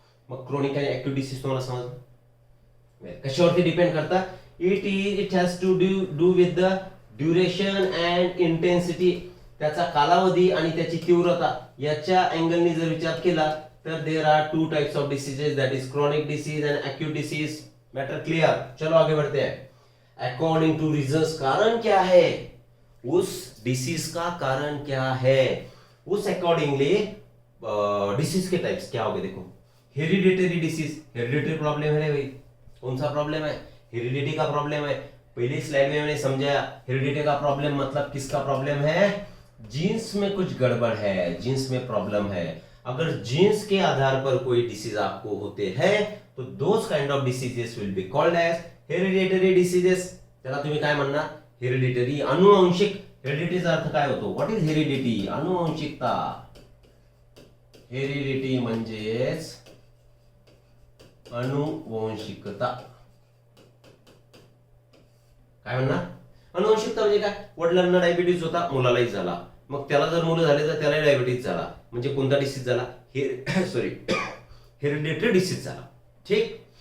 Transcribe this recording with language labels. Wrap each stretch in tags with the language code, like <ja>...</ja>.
<mr>मग क्रोनिक आणि acute disease तुम्हाला समजलं कशावरती डिपेंड करता,</mr> <en>it has to do with the duration and intensity,</en> <mr>त्याचा कालावधी आणि त्याची तीव्रता याच्या अँगलनी जर विचार केला तर</mr> <en>There are 2 types of diseases, that is chronic disease and acute disease.</en> <hi>Matter clear. चलो आगे बढ़ते हैं. अकॉर्डिंग टू रीजंस, कारण क्या है, उस डिसीज का कारण क्या है, उस अकॉर्डिंगली डिसीज के टाइप्स क्या हो गए. देखो हेरिडिटरी डिसीज, हेरिडिटरी प्रॉब्लम है भाई, कौन सा प्रॉब्लम है, हेरिडिटी का प्रॉब्लम है. पहली स्लाइड में मैंने समझाया हेरिडिटी का प्रॉब्लम मतलब किसका प्रॉब्लम है, जीन्स में कुछ गड़बड़ है, जीन्स में प्रॉब्लम है. अगर जीन्स के आधार पर कोई डिसीज आपको होते हैं तो</hi> <en>Those kind of diseases will be called as hereditary diseases.</en> <mr>त्याला तुम्ही काय म्हणणार, हेरिडिटरी, अनुवंशिक. हेरिडिटीचा अर्थ काय होतो,</mr> <en>what is heredity,</en> <mr>अनुवंशिकता. हेरिडिटी म्हणजेच अनुवंशिकता. काय म्हणणार, अनुवंशिकता म्हणजे काय, वडिलांना डायबिटीज होता, मुलालाही झाला, मग त्याला जर मुलं झाले तर त्यालाही डायबिटीज झाला, म्हणजे कोणता डिसीज झाला, सॉरी हेरिडिटरी डिसीज झाला. ठीक.</mr>